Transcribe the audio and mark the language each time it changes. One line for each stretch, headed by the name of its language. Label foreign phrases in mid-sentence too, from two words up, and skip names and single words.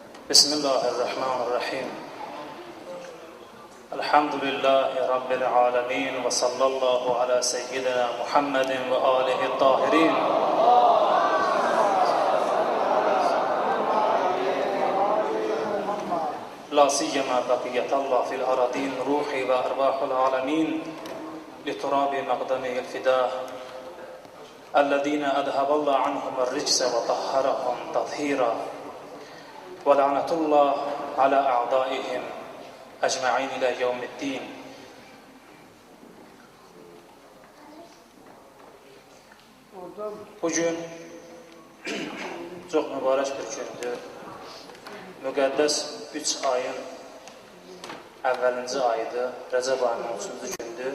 Arabic: بسم الله الرحمن الرحيم. الحمد لله رب العالمين وصلى الله على سيدنا محمد وآله الطاهرين. لا سيما بقية الله في الأرضين روحي وأرواح العالمين لتراب مقدمه الفداء الذين أذهب الله عنهم الرجس وطهرهم تطهيرا ولعنة الله على أعدائهم أجمعين إلى يوم الدين.
Azerbaijani: Bugün çox mübarək bir gündür. Müqəddəs 3 ayın əvvəlinci ayıdır. Rəcəb ayının 13-cü gündür.